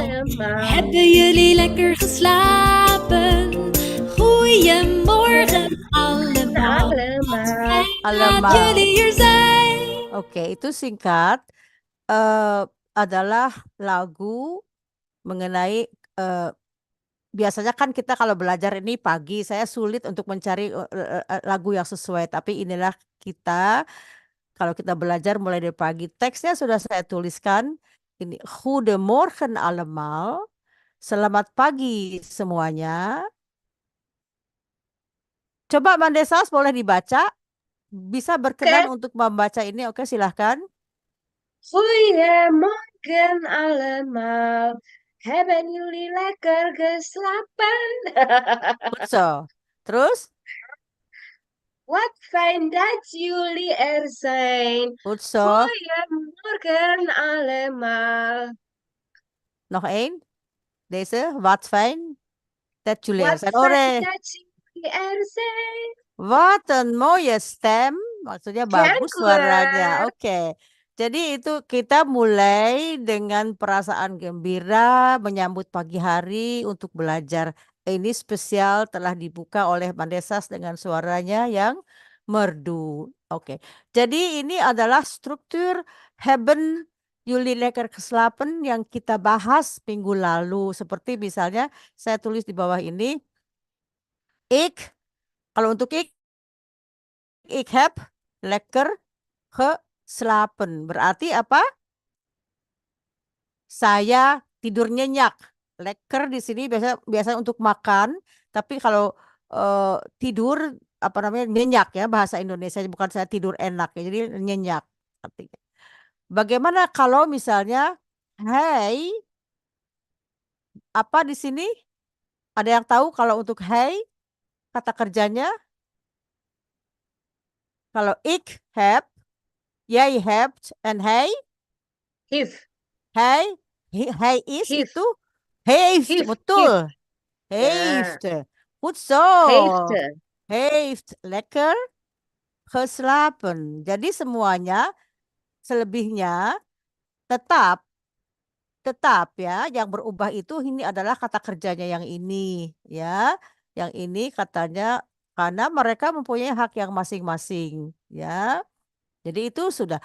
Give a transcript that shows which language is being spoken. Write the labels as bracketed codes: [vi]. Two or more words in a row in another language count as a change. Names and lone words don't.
[nl] Hebben jullie lekker geslapen? Goedemorgen allemaal. Fijn dat jullie hier zijn. [id] Oke, itu singkat. Adalah lagu mengenai biasanya kan kita kalau belajar ini pagi, saya sulit untuk mencari lagu yang sesuai. Tapi inilah kita kalau kita belajar mulai dari pagi. Teksnya sudah saya tuliskan. [nl] Ini Goedemorgen allemaal. [id] Selamat pagi semuanya. Coba Mandesas boleh dibaca. Bisa berkenan untuk membaca ini. Oke, silahkan. [nl] Goedemorgen allemaal. Hebben jullie lekker geslapen? Goed zo. Terus? Wat fijn dat jullie er zijn. Goed zo. Goedemorgen allemaal. Nog één. Deze. Wat fijn dat jullie er Wat zijn. fijn Ore. dat jullie er zijn. Wat een mooie stem. [id] Maksudnya bagus suaranya. Klankler. Oke. Jadi itu kita mulai dengan perasaan gembira menyambut pagi hari untuk belajar. Ini spesial telah dibuka oleh Mandesas dengan suaranya yang merdu. Oke. Jadi ini adalah struktur [nl] Hebben Jullie Lekker Geslapen [id] yang kita bahas minggu lalu. Seperti misalnya saya tulis di bawah ini. Kalau untuk [nl] ik heb lekker geslapen. [id] Berarti apa? Saya tidur nyenyak. Lekker di sini biasa untuk makan, tapi kalau tidur apa namanya nyenyak ya bahasa Indonesia, bukan saya tidur enak ya. Jadi nyenyak artinya. Bagaimana kalau misalnya hey, apa di sini? Ada yang tahu kalau untuk hey kata kerjanya? [nl] Kalau ik heb, jij hebt en hij? Hif. Hij is Heeft. itu heeft, Heeft, betul. Heeft. Goed zo. Heeft. Heeft lekker geslapen. [id] Jadi semuanya selebihnya tetap ya, yang berubah itu ini adalah kata kerjanya yang ini ya. Yang ini katanya karena mereka mempunyai hak yang masing-masing ya. Jadi itu sudah.